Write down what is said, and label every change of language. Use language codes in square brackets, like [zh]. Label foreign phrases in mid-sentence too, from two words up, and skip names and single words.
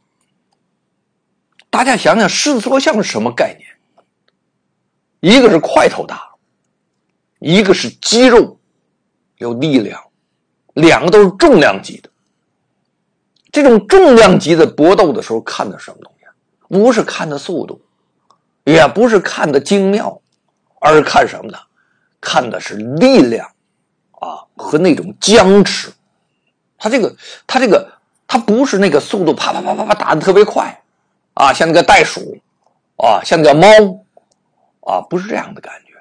[zh] 大家想想獅子捉象是什麼概念？一個是塊頭大，一個是肌肉有力量，兩個都是重量級的。這種重量級的搏鬥的時候看的什麼東西？不是看的速度，也不是看的精妙，而是看什麼呢？看的是力量和那種僵持。它不是那個速度啪啪啪啪啪打得特別快像那個袋鼠像那個貓不是這樣的感覺。